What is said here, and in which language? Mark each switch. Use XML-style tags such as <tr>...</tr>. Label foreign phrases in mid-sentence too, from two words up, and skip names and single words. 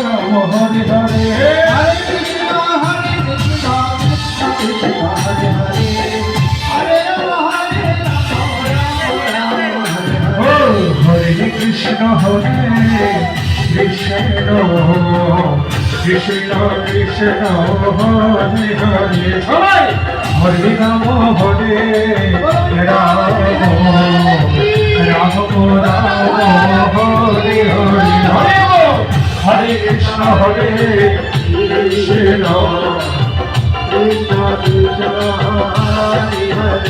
<sa>হরে হরে Hare Krishna, Krishna Krishna, Hare Hare, Hare Rama, Rama Rama, Hare Hare. ও হরে কৃষ্ণ হরে কৃষ্ণ কৃষ্ণ কৃষ্ণ হরে হরে সবাই হরে রাম হরে রাম রাম রাম হরে হরে হরে হরে কৃষ্ণ হরে কৃষ্ণ Krishna Krishna, Hare Hare,</sa>